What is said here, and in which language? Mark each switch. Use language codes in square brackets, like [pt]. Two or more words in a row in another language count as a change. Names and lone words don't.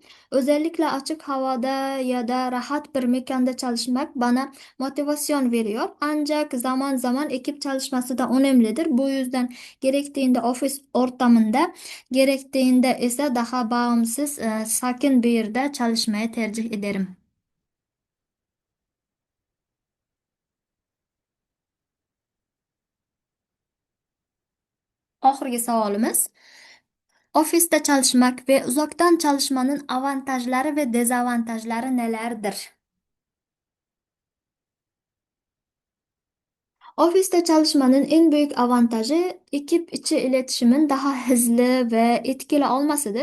[tr] Özellikle açık havada ya da rahat bir mekanda çalışmak bana motivasyon veriyor. Ancak zaman zaman ekip çalışması da önemlidir. Bu yüzden gerektiğinde ofis ortamında, gerektiğinde ise daha bağımsız, sakin bir yerde çalışmaya tercih ederim. [uz] Oxirgi savolimiz. [tr] Ofisda çalışmak ve uzaktan çalışmanın avantajlari ve dezavantajlari nelerdir? Ofiste çalışmanın en büyük avantajı ekip içi iletişimin daha hızlı ve etkili olmasıdır.